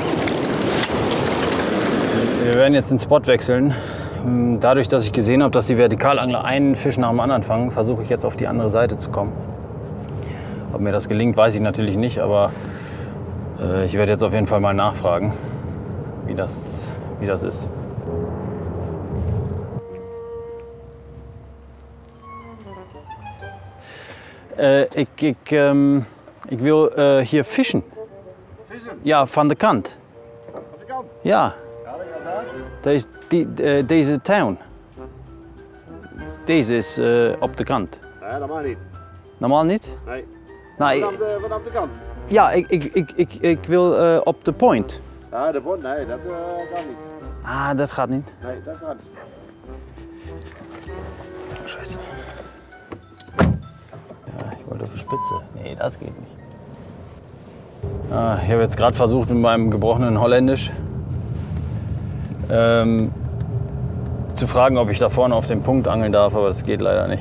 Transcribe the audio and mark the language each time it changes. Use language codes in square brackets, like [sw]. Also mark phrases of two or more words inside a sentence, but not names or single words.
[de] Wir werden jetzt den Spot wechseln. Dadurch, dass ich gesehen habe, dass die Vertikalangler einen Fisch nach dem anderen fangen, versuche ich jetzt auf die andere Seite zu kommen. Ob mir das gelingt, weiß ich natürlich nicht, aber ich werde jetzt auf jeden Fall mal nachfragen, wie das ist. [nl] Ik wil hier vissen. Vissen? Ja, van de kant. Van de kant? Ja. Ja, dat gaat daar. Deze town. Deze is op de kant. Nee, dat mag niet. Normaal niet? Nee. Nee. Vanaf de kant? Ja, ik wil op de point. Ja, de point, nee, dat kan niet. Ah, dat gaat niet. Nee, dat gaat niet. [de] Scheiße. Ja, ich wollte auf die Spitze. Nee, das geht nicht. Ich habe jetzt gerade versucht mit meinem gebrochenen Holländisch zu fragen, ob ich da vorne auf den Punkt angeln darf, aber das geht leider nicht.